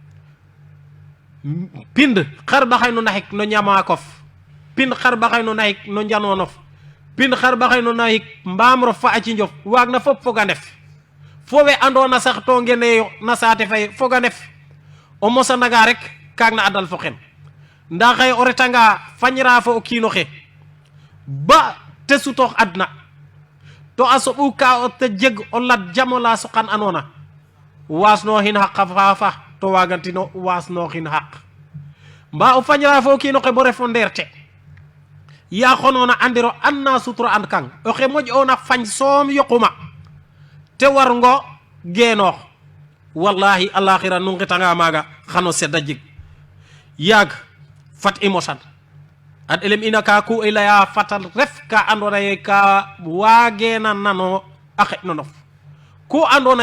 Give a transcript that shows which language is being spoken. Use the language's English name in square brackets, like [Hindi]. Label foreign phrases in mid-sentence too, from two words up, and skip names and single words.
[Serer] pind xar baxay no naxik no ñamakof pind xar baxay no naxik no njanonof pind xar baxay no naxik mbaam rof fa a cinjof waag na fop foga ndef fo we andona sax to ngeneyo na saate faye foga ndef o mosananga rek kaag na adal fo xen nda xaye o retanga fañra fo o kiinoxe ba te sutoox adna to a soɓu ka o te jeg o lat jamo la soqan anona wasnoxin xaq faafa to wagantino wasnoxin xaq mba o fañra fo o kiinoxe bo refo ndeerte ya xonona andiro anna sutura and kang oxe moƴ ona fañ soom yoquma te warngo genoox wallahi alaxira nu ngetanga maga xano sedda jeg yaag fat i mosan ad elem ina ka ku ilaya fatal ref ka andona ye ka wagena nano axe nonof ku andona